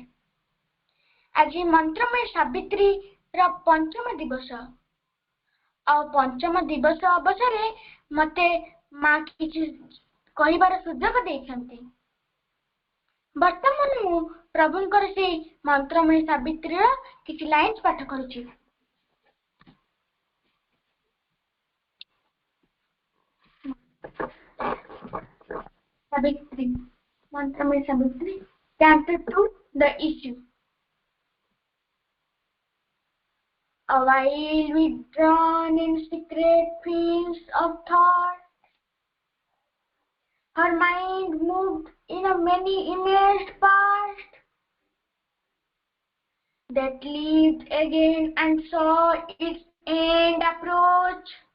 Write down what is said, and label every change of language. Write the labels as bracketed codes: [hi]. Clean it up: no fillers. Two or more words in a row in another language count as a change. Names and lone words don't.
[or] ଆଜି ମନ୍ତ୍ରମୟ ସାବିତ୍ରୀର ପଞ୍ଚମ ଦିବସ ଆଉ ପଞ୍ଚମ ଦିବସ ଅବସରରେ ମତେ ମା କିଛି କହିବାର ସୁଯୋଗ ଦେଇଛନ୍ତି। ବର୍ତ୍ତମାନ ମୁଁ ପ୍ରଭୁଙ୍କର ସେଇ ମନ୍ତ୍ରମୟ ସାବିତ୍ରୀର କିଛି ଲାଇନ୍ସ ପାଠ କରୁଛି। [en] Savitri, Mantramay Savitri, Canto 2, The Issue. A while withdrawn in secret fields of thought, her mind moved in a many-imaged past that lived again and saw its end approach.